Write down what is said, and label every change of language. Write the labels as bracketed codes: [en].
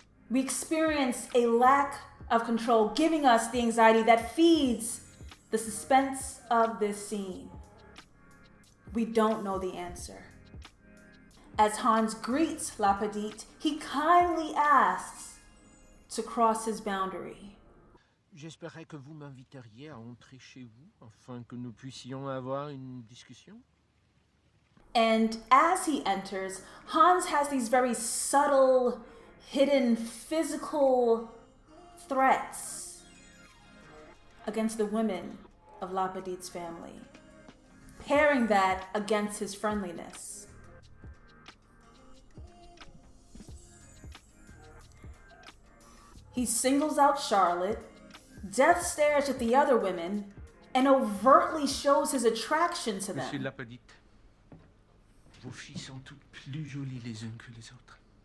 [en] We experience a lack of control, giving us the anxiety that feeds the suspense of this scene. We don't know the answer. As Hans greets La Petite, he kindly asks to cross his boundary. [fr] J'espérais que vous m'inviteriez à entrer chez vous afin que nous puissions avoir une discussion. [en] And as he enters, Hans has these very subtle, hidden physical threats against the women of La Petite's family, pairing that against his friendliness. He singles out Charlotte, death stares at the other women, and overtly shows his attraction to them. [fr] Monsieur La Petite, vos filles sont toutes plus jolies les unes que les autres.